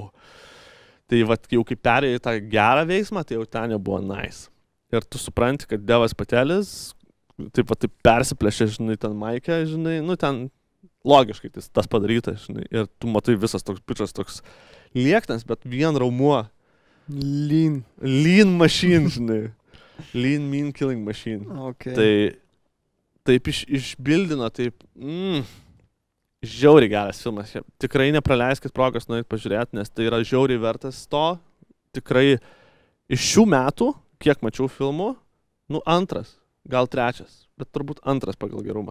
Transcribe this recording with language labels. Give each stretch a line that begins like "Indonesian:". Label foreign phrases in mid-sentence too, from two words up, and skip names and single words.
Lithuanian: Tai va, jau kai perėjai tą gerą veiksmą, tai jau ten jau buvo nice. Ir tu supranti, kad Devas Patelis taip persiplėšė, žinai, ten maikę, žinai, nu ten logiškai tas padarytas, žinai. Ir tu matai visas toks bičas toks lieknas, bet vien raumuo.
English: Lean machine, žinai. Lean mean killing machine.
Lithuanian: Okay. Tai taip išbildino, taip, žiauriai geras filmas. Tikrai nepraleiskit progos nueit pažiūrėti, nes tai yra žiauriai vertas to. Tikrai iš šių metų, kiek mačiau filmų, nu, antras, gal trečias, bet turbūt antras pagal gerumą.